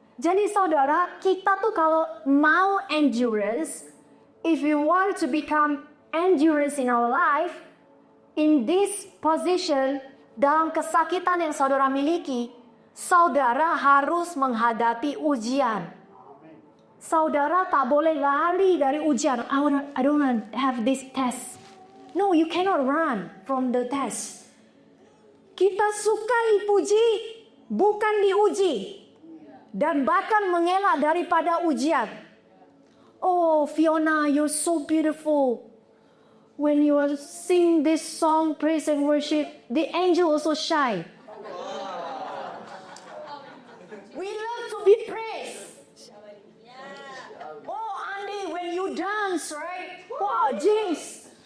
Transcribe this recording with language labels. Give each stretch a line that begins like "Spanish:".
Indonesian: Jadi saudara, kita tuh kalau mau endurance,
English: if you want to become endurance in our life, in this position,
Indonesian: dalam kesakitan yang saudara miliki, saudara harus menghadapi ujian. Saudara tak boleh lari dari ujian.
English: I don't want to have this test. No, you cannot run from the test.
Indonesian: Kita suka dipuji, bukan diuji. Dan bahkan mengelak daripada ujian.
English: Oh, Fiona, you're so beautiful. When you sing this song, praise and worship, the angel also shy. We love to be praised. Oh, Andy, when you dance, right? Wow, James,